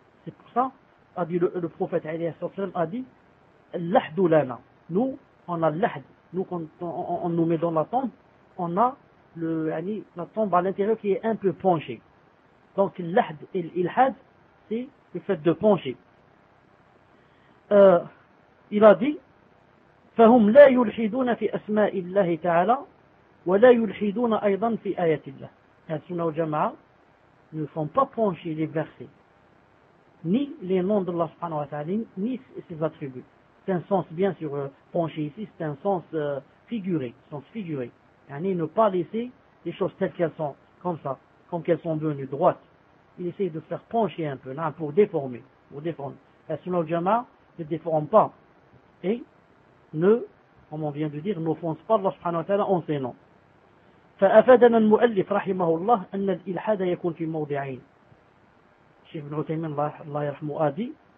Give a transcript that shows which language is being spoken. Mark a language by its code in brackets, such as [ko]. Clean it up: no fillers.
[fr] C'est pour ça, a dit le prophète a dit l'ahdou lana. Nous, on a l'ahd. Nous, quand on nous met dans la tombe, on a la tombe à l'intérieur qui est un peu penchée. Donc l'ahd et l'ilhad, c'est le fait de pencher. Il a dit [ar] فَهُمْ لَا يُلْحِدُونَ فِي أَسْمَاءِ اللَّهِ تَعَالَى وَلَا يُلْحِدُونَ أَيْضًا فِي آيَةِ اللَّهِ. [fr] Al-Sunnah al-Jama'a ne font pas pencher les versets, ni les noms d'Allah subhanahu wa ta'ala, ni ses attributs. C'est un sens, bien sûr, pencher ici, c'est un sens figuré. Yani, ne pas laisser les choses telles qu'elles sont, comme ça, comme qu'elles sont devenues droites. Il essaie de faire pencher un peu, là, pour déformer. Al-Sunnah al-Jama'a ne déforme pas et ne, comme on vient de dire, n'offense pas Allah subhanahu wa ta'ala en ses noms. [ar] فأفادنا المؤلف رحمه الله أن الإلحاد يكون في موضعين. شيخ ابن عثيمين الله يرحمه آدي.